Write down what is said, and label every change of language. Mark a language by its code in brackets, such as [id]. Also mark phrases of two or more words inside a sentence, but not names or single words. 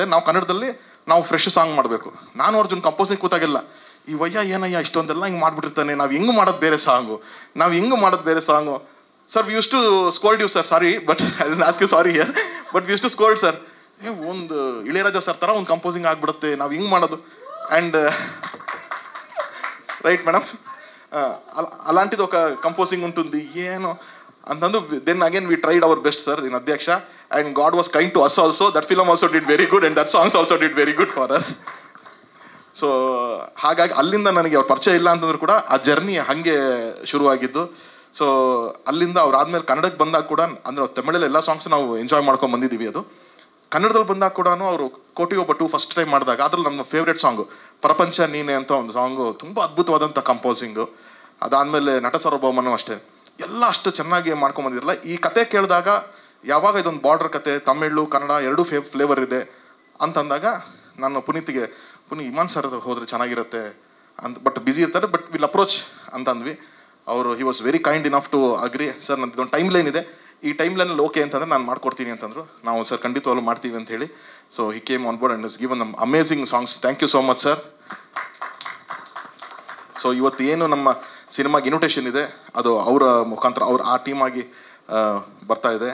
[kn] ನಾವು ಕನ್ನಡದಲ್ಲಿ ನಾವು [en] fresh song [kn] ಮಾಡಬೇಕು. ನಾನು ಅರ್ಜುನ್ ಕಂಪೋಸಿಂಗ್ ಕೂತಾಗಿಲ್ಲ, ಈ ವಯ್ಯ ಏನಯ್ಯ ಇಷ್ಟೊಂದೆಲ್ಲ ಹಿಂಗೆ ಮಾಡಿಬಿಟ್ಟಿರ್ತಾನೆ, ನಾವು ಹೆಂಗೆ ಮಾಡೋದು ಬೇರೆ ಸಾಂಗು, [en] sir we used to scold you sir, sorry but I will ask you sorry here, but we used to scold sir. [kn] ಒಂದು ಇಳೆಯರಾಜ ಸರ್ ಥರ ಒಂದು ಕಂಪೋಸಿಂಗ್ ಆಗಿಬಿಡುತ್ತೆ, ನಾವು ಹಿಂಗೆ ಮಾಡೋದು. [en] and right madam, [te] అలాంటిది ఒక కంపోజింగ్ ఉంటుంది [kn] ಏನು ಅಂತಂದು. [en] then again we tried our best sir in ಅಧ್ಯಕ್ಷ, and God was kind to us also. that film also did very good and that songs also did very good for us. [kn] ಸೊ ಹಾಗಾಗಿ ಅಲ್ಲಿಂದ ನನಗೆ ಅವ್ರ ಪರಿಚಯ ಇಲ್ಲ ಅಂತಂದ್ರೂ ಕೂಡ ಆ ಜರ್ನಿ ಹಾಗೆ ಶುರುವಾಗಿದ್ದು. ಸೊ ಅಲ್ಲಿಂದ ಅವ್ರು ಆದಮೇಲೆ ಕನ್ನಡಕ್ಕೆ ಬಂದಾಗ ಕೂಡ, ಅಂದರೆ ತಮಿಳಲ್ಲಿ ಎಲ್ಲ ಸಾಂಗ್ಸ್ ನಾವು ಎಂಜಾಯ್ ಮಾಡ್ಕೊಂಡು ಬಂದಿದ್ದೀವಿ. ಅದು ಕನ್ನಡದಲ್ಲಿ ಬಂದಾಗ ಕೂಡ ಅವರು ಕೋಟಿಗೊಬ್ಬ 2 [en] first time [kn] ಮಾಡಿದಾಗ ಅದ್ರಲ್ಲಿ ನಮ್ಮ ಫೇವ್ರೇಟ್ ಸಾಂಗು ಪ್ರಪಂಚ ನೀನೆ ಅಂತ ಒಂದು ಸಾಂಗು, ತುಂಬ ಅದ್ಭುತವಾದಂಥ ಕಂಪೋಸಿಂಗು. ಅದಾದಮೇಲೆ ನಟ ಸಾರ್ವಭೌಮನೂ ಅಷ್ಟೇ, ಎಲ್ಲ ಅಷ್ಟು ಚೆನ್ನಾಗಿ ಮಾಡ್ಕೊಂಬಂದಿರಲ್ಲ. ಈ ಕತೆ ಕೇಳಿದಾಗ ಯಾವಾಗ ಇದೊಂದು ಬಾರ್ಡರ್ ಕತೆ, ತಮಿಳು ಕನ್ನಡ ಎರಡೂ ಫ್ಲೇವರ್ ಇದೆ ಅಂತಂದಾಗ ನಾನು ಪುನೀತ್ ಇಮಾನ್ ಸರ್ ಹೋದರೆ ಚೆನ್ನಾಗಿರುತ್ತೆ ಅಂತ, ಬಟ್ ಬ್ಯುಸಿ ಇರ್ತಾರೆ, [en] but will approach [kn] ಅಂತಂದ್ವಿ. [en] ಅವರು he was very kind enough to agree. [kn] ಸರ್ ನಂದು ಇದೊಂದು [en] time line [kn] ಇದೆ, ಈ [en] time lineಅಲ್ಲಿ [kn] ಓಕೆ ಅಂತಂದರೆ ನಾನು ಮಾಡ್ಕೊಡ್ತೀನಿ ಅಂತಂದರು. ನಾವು ಸರ್ ಖಂಡಿತವಾಗ್ಲೂ ಮಾಡ್ತೀವಿ ಅಂತ ಹೇಳಿ. [en] so he came on board and is given nam amazing songs. thank you so much sir. [kn] ಸೊ ಇವತ್ತು ಏನು ನಮ್ಮ ಸಿನಿಮಾಗೆ ಇನ್ವಿಟೇಷನ್ ಇದೆ, ಅದು ಅವರ ಮುಖಾಂತರ ಆ ಟೀಮಾಗಿ ಬರ್ತಾ ಇದೆ.